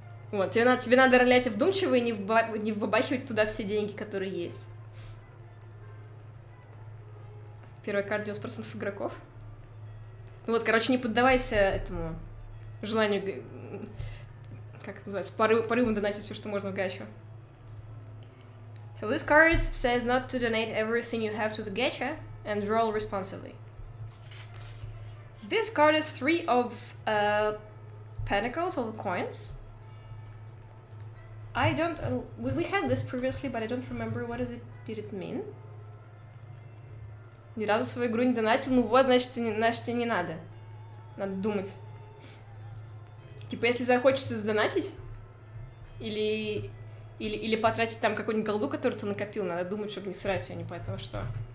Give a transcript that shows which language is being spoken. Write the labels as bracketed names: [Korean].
[Russian] Вот, тебе надо ролять вдумчиво и не вбабахивать туда все деньги, которые есть. Первая карта 90% игроков. Ну вот, короче, не поддавайся этому желанию, как это называется, порыву донатить все, что можно в гачу. [English] So this card says not to donate everything you have to the gacha and roll responsibly. This card is 3 of pentacles, or coins. I don't... we had this previously, but I don't remember what did it mean. [Russian] Ни разу свою игру не донатил, ну вот, значит, тебе не надо. Надо думать. Типа, если захочется сдонатить, или потратить там какую-нибудь голду, которую ты накопил, надо думать, чтобы не срать ее, непонятно во что.